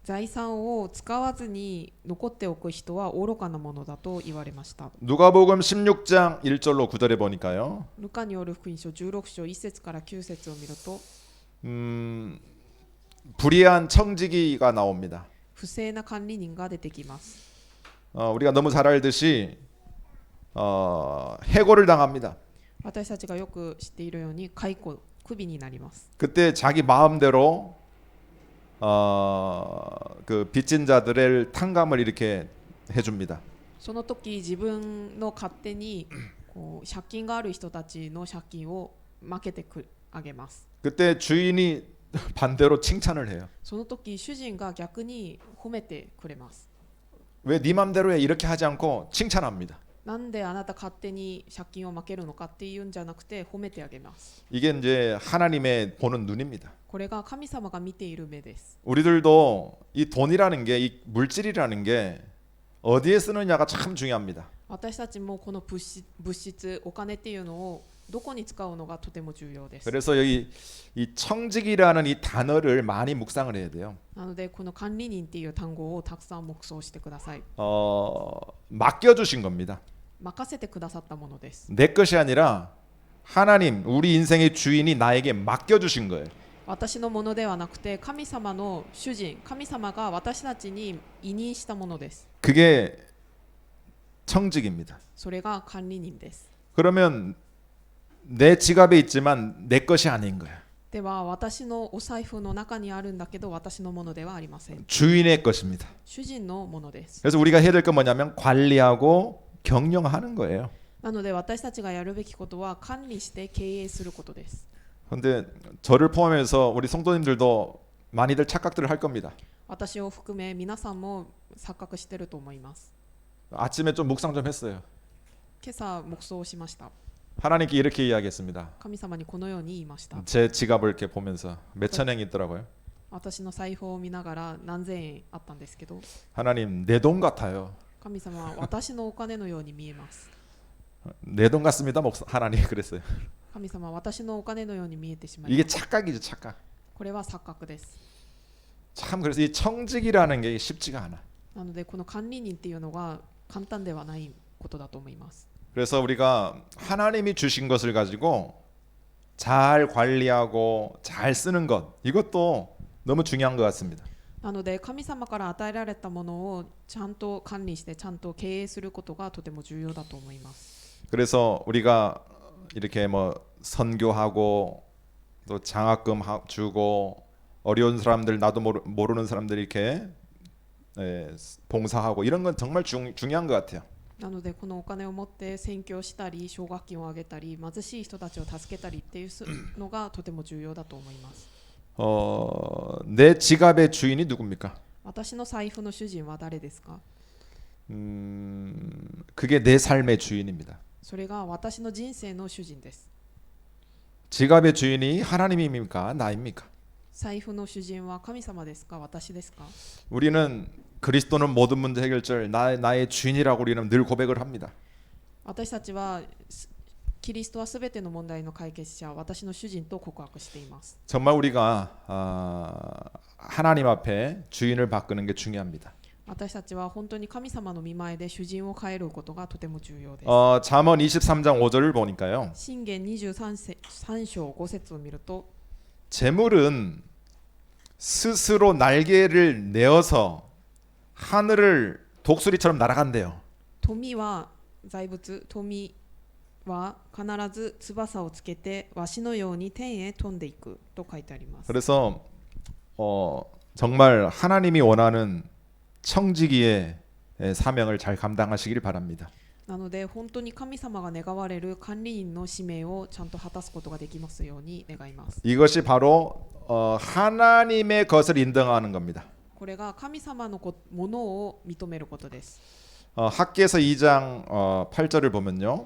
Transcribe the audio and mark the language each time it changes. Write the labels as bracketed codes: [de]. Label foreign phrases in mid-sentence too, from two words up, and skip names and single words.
[ja] 財産を使わずに残っておく人は愚かなものだと言われました。 [ko] 누가복음 16장 1절로 9절에 보니까요. [ja] ルカによる福音書16章1節から9節を見ると [ko] 불의한 청지기가 나옵니다. [ja] 不正な管理人が出てきます。 [ko] 우리가 너무 잘 알듯이 해고를 당합니다. [ja] 私たちがよく知っているように解雇、クビになります。 [ko] 그때 자기 마음대로 그 빚진 자들의 탕감을 이렇게 해줍니다. [ja] その時自分の勝手にこう借金がある人たちの借金を負けてあげます。 [ko] 그때 주인이 반대로 칭찬을 해요. [ja] その時主人が逆に褒めてくれます。 [ko] 왜 네 맘대로 해 이렇게 하지 않고 칭찬합니다. [ja] なんであなた勝手に借金を負けるのかっていうんじゃなくて褒めてあげます。 [ko] 이게 이제 하나님의 보는 눈입니다. [ja] これが神様が見ている目です。 [ko] 우리들도 이 돈이라는 게, 이 물질이라는 게 어디에 쓰느냐가 참 중요합니다. [ja] 私たちもこの物質、お金っていうのをどこに使うのがとても重要です。 [ko] 그래서 여기 이 청직이라는 이 단어를 많이 묵상을 해야 돼요. [ja] なのでこの管理人っていう単語をたくさん黙想してください。 [ko] 맡겨주신 겁니다. [ja] 任せてくださったものです。 [ko] 내 것이 아니라 하나님, 우리 인생의 주인이 나에게 맡겨주신 거예요. [ja] 私のものではなくて神様の主人、神様が私たちに委任したものです。 [ko] 그게 청직입니다. [ja] それが管理人です。 [ko] 그러면 내 지갑에 있지만 내 것이 아닌 거예요. [ja] では私のお財布の中にあるんだけど私のものではありません。 [ko] 주인의 것입니다. [ja] 主人のものです。 [ko] 그래서 우리가 해야 될 건 뭐냐면 관리하고 경영하는 거예요. [ja] なので私たちがやるべきことは管理して経営することです。 [ko] 그런데 저를 포함해서 우리 성도님들도 많이들 착각들을 할 겁니다. [ja] 私を含め皆さんも錯覚してると思います。 [ko] 아침에 좀 묵상 좀 했어요. [ja] 今朝黙想しました。 [ko] 하나님께 이렇게 이야기했습니다. [ja] 神様にこのように言いました。 [ko] 제 지갑을 이렇게 보면서 몇 천행이 있더라고요. [ja] 私の財布を見ながら何千円あったんですけど、 [ko] 하나님, 내 돈 같아요. [ja] 神様は私のお金のように見えます。 [ko] 내 돈 같습니다. 하나님 그랬어요. [ja] 神様は私のお金のように見えてしまい [ko] 이게 [ja] ます。 [ko] 착각이죠, 착각. [ja] これは錯覚です。 [ko] 참 그래서 이 청직이라는 게 쉽지가 않아. [ja] なのでこの管理人っていうのが簡単ではないことだと思います。 [ko] 그래서 우리가 하나님이 주신 것을 가지고 잘 관리하고 잘 쓰는 것, 이것도 너무 중요한 것 같습니다. [ja] なので神様から与えられたものをちゃんと管理してちゃんと経営することがとても重要だと思います。 [ko] 그래서 우리가 이렇게 뭐 선교하고 또 장학금 주고 어려운 사람들, 나도 모르는 사람들 이렇게 봉사하고 이런 건 정말 중요한 것 같아요. [ja] なのでこのお金を持って宣教したり奨学金をあげたり貧しい人たちを助けたりっていうのがとても重要だと思います。 [ko] 내 지갑의 주인이 누굽니까? [ja] 私の財布の主人は誰ですか？ [ko] 그게 내 삶의 주인입니다. [ja] それが私の人生の主人です。 [ko] 지갑의 주인이 하나님입니까? 나입니까? [ja] 財布の主人は神様ですか？私ですか？ [ko] 우리는 그리스도는 모든 문제 해결절, 나의 주인이라고 우리는 늘 고백을 합니다. [ja] 私たちはキリストはすべての問題の解決者、私の主人と告白しています。 [ko] 정말 우리가 하나님 앞에 주인을 바꾸는 게 중요합니다. [ja] 私たちは本当に神様の御前で主人を変えることがとても重要です。 [ko] 잠언 23장 5절을 보니까요. [ja] 箴言23章5節を見ると [ko] 재물은 스스로 날개를 내어서 하늘을 독수리처럼 날아간대요. [ja] 富は財物、富は必ず翼をつけてわしのように天へ飛んでいくと書いてあります。 [ko] 그래서 정말 하나님이 원하는 청지기의 사명을 잘 감당하시길 바랍니다. [ja] なので本当に神様が願われる管理人の使命をちゃんと果たすことができますように願います。 [ko] 이것이 바로 하나님의 것을 인정하는 겁니다. [ja] これが神様のものを認めることです。 [ko] 학기에서 2장 8절을 보면요.